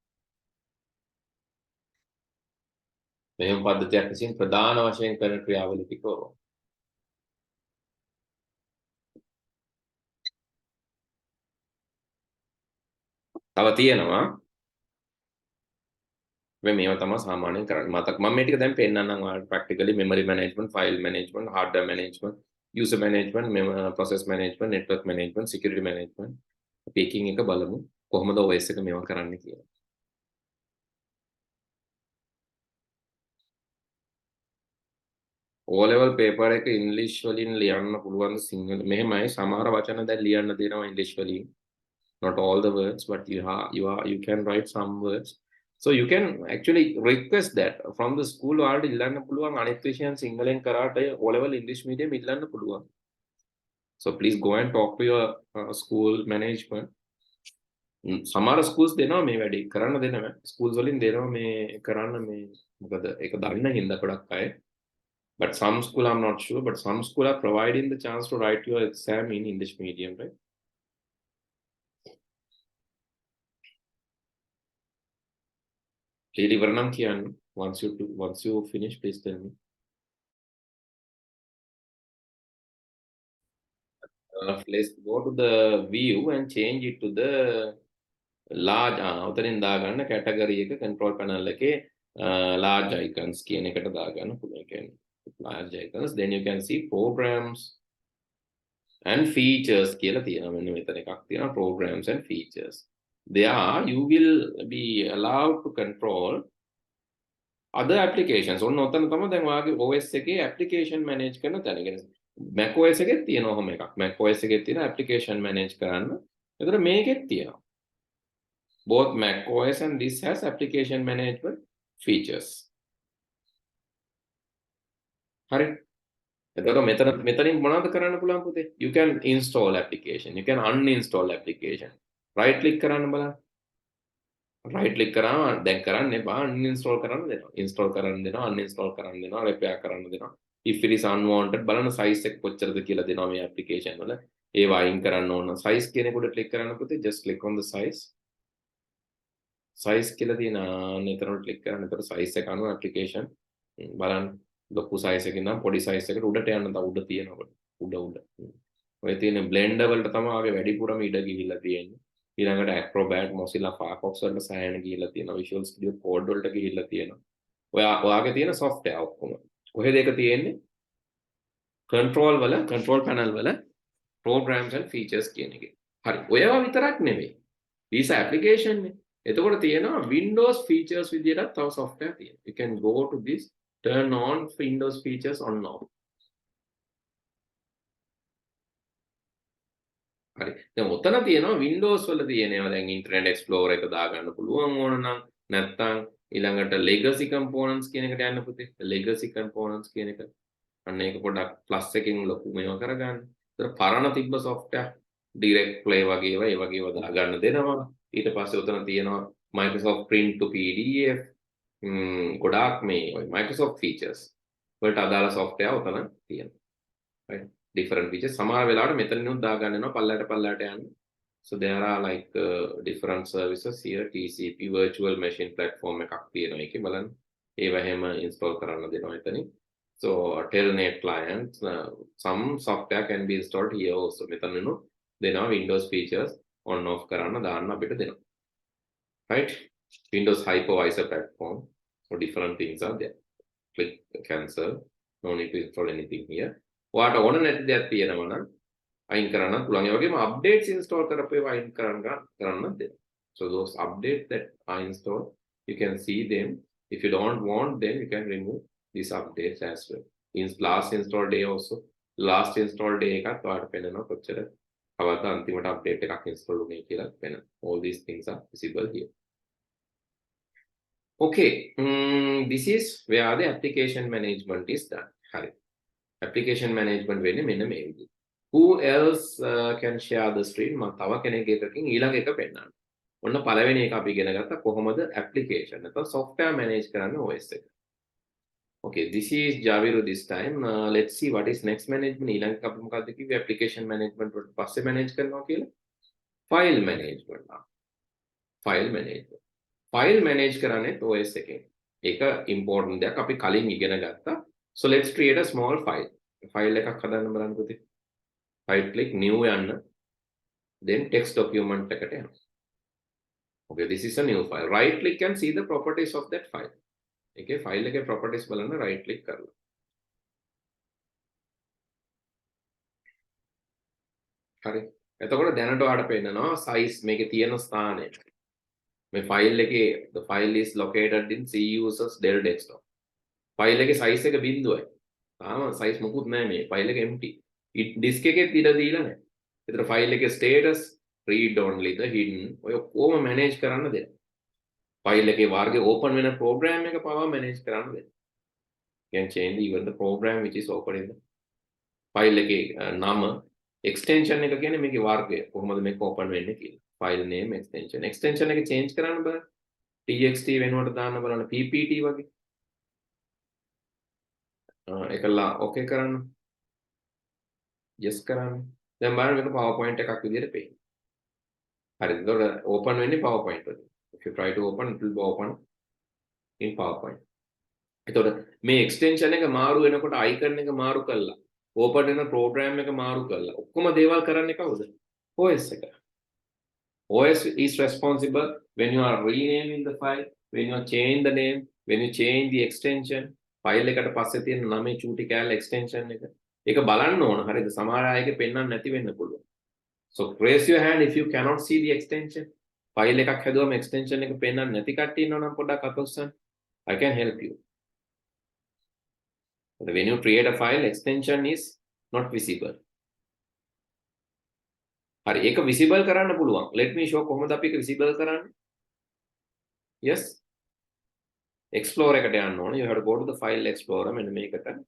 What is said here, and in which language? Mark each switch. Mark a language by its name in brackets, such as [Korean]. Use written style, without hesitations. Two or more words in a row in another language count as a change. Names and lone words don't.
[Sinhala] මෙහෙයුම් පද්ධතියක් විසින් ප්‍රධාන වශයෙන් කරන ක්‍රියාවලිය ටික ඔය. තව තියෙනවා මේවා තමයි සාමාන්‍යයෙන් කරන්නේ. මතක මම මේ ටික දැන් පෙන්නන්නම් ඔයාලට [English] practically memory management, file management, hardware management, user management, process management, network management, security management. [Sinhala] Picking එක බලමු කොහොමද OS එක මේවා කරන්න කියලා. O level paper එක ඉංග්‍රීසි වලින් ලියන්න පුළුවන් සිංහල මෙහෙමයි සමහර වචන දැන් ලියන්න දෙනවා ඉංග්‍රීසි වලින්. [English] not all the words, but you can write some words. So you can actually request that from the school [Sinhala] වලට ඉල්ලන්න පුළුවන් අනිත් විෂයන් සිංහලෙන් කරාට [English] O level English medium [Sinhala] ඉල්ලන්න පුළුවන්. [English] So please go and talk to your school management. [Sinhala] සමහර schools දෙනවා මේ වැඩේ කරන්න දෙනවා. schools වලින් දෙනවා මේ කරන්න මේ මොකද ඒක දන්න හින්දා ගොඩක් අය. [English] But some school I'm not sure, but some school are providing the chance to write your exam in English medium, right? Lady Varnam Kian, once you finish, please tell me. Let's go to the view and change it to the large. [Sinhala] උතනින් දාගන්න category එක [English] control panel [Sinhala] එකේ [English] large icons [Sinhala] කියන එකට දාගන්න පුළුවන්. [English] Large icons. Then you can see programs and features [Sinhala] කියලා තියෙනවා. මෙන්න මෙතන එකක් තියෙනවා [English] programs and features. There you will be allowed to control other applications. [Sinhala] ඔන්න ඔතන තමයි දැන් ඔයාගේ OS එකේ application manage කරන තැන. Mac OS එකේ තියෙනවා ඔහොම එකක්. Mac OS එකේ තියෙන application manage කරන්න. ඒතර මේකෙත් තියෙනවා. [English] Both Mac OS and this has application management features. [Sinhala] හරි. එතකොට මෙතනින් මොනවද කරන්න පුළුවන් පුතේ? [English] You can install application. You can uninstall application. Right click [Sinhala] කරන්න බලන්න. [English] Right click [Sinhala] කරාම දැන් කරන්න එපා uninstall කරන්න දෙනවා. Install කරන්න දෙනවා, uninstall කරන්න දෙනවා, repair කරන්න දෙනවා. [English] If it is unwanted [Sinhala] බලන්න size එක කොච්චරද කියලා දෙනවා මේ application වල. ඒවා අයින් කරන්න ඕන. size කියන එකට click කරන්න පුතේ. [English] Just click on the size. [Sinhala] Size කියලා තියෙන නේතරට click කරන්න. එතකොට size එක අනුව application බලන්න. ලොකු size එකකින් නම් පොඩි size එකට උඩට යන්න තව උඩ තියෙනවා. උඩ. ඔය තියෙන blender වලට තමයි ආගේ වැඩිපුරම ඉඩ ගිහිල්ලා තියෙන්නේ. ඊළඟට Acrobat, Mozilla Firefox වලට සෑහෙන ගිහිල්ලා තියෙනවා. Visual Studio Code වලට ගිහිල්ලා තියෙනවා. ඔයාගේ තියෙන software ඔක්කොම. කොහෙද ඒක තියෙන්නේ? [English] control panel [Sinhala] වල [English] programs and features [Sinhala] කියන එකේ. හරි. ඔයවා විතරක් නෙමෙයි. [English] these application [Sinhala] නේ. එතකොට තියෙනවා [English] Windows features [Sinhala] විදියටත් තව software තියෙනවා. [English] You can go to this, turn on Windows features on off. [Sinhala] හරි. දැන් ඔතන තියෙනවා Windows වල තියෙනවා දැන් Internet Explorer එක දාගන්න පුළුවන් ඕන නම් නැත්නම් ඊළඟට [English] legacy components [Sinhala] කියන එකට යන්න පුතේ. [English] legacy components [Sinhala] කියන එක. අන්න ඒක පොඩ්ඩක් plus එකකින් ලොකු මේවා කරගන්න. ඒතර පරණ තිබ්බ software [English] direct play [Sinhala] වගේ ඒවා ඒ වගේ ඒවා දාගන්න දෙනවා. ඊට පස්සේ උතන තියෙනවා Microsoft Print to PDF ගොඩාක් මේ [English] Microsoft features [Sinhala] වලට අදාළ software උතන තියෙනවා. [English] right? Different features. [Sinhala] සමහර වෙලාවට මෙතනිනුත් දාගන්න වෙනවා පල්ලයට යන්න. [English] So there are like different services here. TCP virtual machine platform [Sinhala] එකක් තියෙනවා ඒකේ බලන්න. ඒව හැම install කරන්න දෙනවා එතනින්. [English] So telnet clients, some software can be installed here also. [Sinhala] මෙතනිනුත් දෙනවා [English] Windows features on off [Sinhala] කරන්න දාන්න අපිට දෙනවා. [English] Right? Windows hypervisor platform. So different things are there. Click cancel. No need to install anything here. [Sinhala] ඔයාට ඕන නැති දෙයක් තියෙනවා නම් අයින් කරන්න පුළුවන්. ඒ වගේම updates install කරපු ඒවා අයින් කරන්න දෙන්න. [English] So those updates that are installed, you can see them. If you don't want them, you can remove these updates as well. In last install day [Sinhala] also, last install day එකත් ඔයාට පෙන්නනවා කොච්චර කවදා අන්තිමට update එකක් install වුනේ කියලා පෙන්නනවා. [English] All these things are visible here. Okay, this is where the application management is done. [Sinhala] හරි. [English] Application management [Sinhala] වෙන්නේ මෙන්න මේ විදිහට. [English] Who else can share the screen? [Sinhala] මම තව කෙනෙක්ගේ එකකින් ඊළඟ එක පෙන්නන්න. ඔන්න පළවෙනි එක අපි ඉගෙන ගත්තා කොහොමද application නැත්නම් software manage කරන්න OS එක. [English] Okay, this is Javiru this time. Let's see what is next management. [Sinhala] ඊළඟ එක අපි මොකක්ද කිව්වේ [English] application management [Sinhala] වලට පස්සේ manage කරනවා කියලා. [English] File management. File management. [Sinhala] File manage කරන්නේ OS එකෙන්. ඒක important දෙයක් අපි කලින් ඉගෙන ගත්තා. [English] So let's create a small file. [Sinhala] File එකක් හදන්න බලන්න පුතේ. [English] Right click new [Sinhala] යන්න. Then [English] text document [Sinhala] එකට යන්න. [English] Okay, this is a new file. Right click and see the properties of that file. [Sinhala] Okay, file එකේ properties බලන්න [English] right click [Sinhala] කරලා. හරි. එතකොට දැනට ඔයාලට පේනවා size මේකේ තියෙන ස්ථානය. මේ file එකේ [English] the file is located in C users Dell desktop. [Sinhala] File එකේ size එක බිඳුවයි. තාම size මොකුත් නැහැ මේ. File එක empty. disk එකේ ඉඩ දීලා නැහැ. ඒතර file එකේ status [English] read only the hidden [Sinhala] ඔය කොහොම manage කරන්න දෙන්න. file එකේ වර්ගයේ open වෙන program එක පවා manage කරන්න දෙන්න. [English] you can change even the program which is open in the file [Sinhala] එකේ නම extension එක කියන්නේ මේකේ වර්ගය කොහොමද මේක open වෙන්නේ කියලා. [English] file name extension [Sinhala] එක change කරන්න බෑ. txt වෙනුවට දාන්න බලන්න ppt වගේ. ඒකලා okay කරන්න. yes කරන්න. දැන් බලන්න මේක PowerPoint එකක් විදිහට පේනවා. හරිද? ඒතකොට open වෙන්නේ PowerPoint වලින්. [English] If you try to open, it will be open in PowerPoint. [Sinhala] එතකොට මේ extension එක මාරු වෙනකොට icon එක මාරු කළා. open වෙන program එක මාරු කළා. ඔක්කොම දේවල් කරන්නේ කවුද? OS එක. [English] OS is responsible when you are renaming the file, when you change the name, when you change the extension. [Sinhala] file එකට පස්සේ තියෙන නමේ චූටි කෑල්ල extension එක. ඒක බලන්න ඕන. හරිද? සමහර අයගේ පෙන්වන්න නැති වෙන්න පුළුවන්. [English] So raise your hand if you cannot see the extension. [Sinhala] file එකක් හැදුවම extension එක පෙන්වන්න නැති කට්ටිය ඉන්නවා නම් පොඩ්ඩක් අත උස්සන්න. [English] I can help you. But when you create a file, extension is not visible. [Sinhala] හරි ඒක visible කරන්න පුළුවන්. [English] Let me show [Sinhala] කොහොමද අපි ඒක visible කරන්නේ. Yes. Explorer එකට යන්න ඕන. [English] You have to go to the file explorer [Sinhala] මෙන්න මේකට.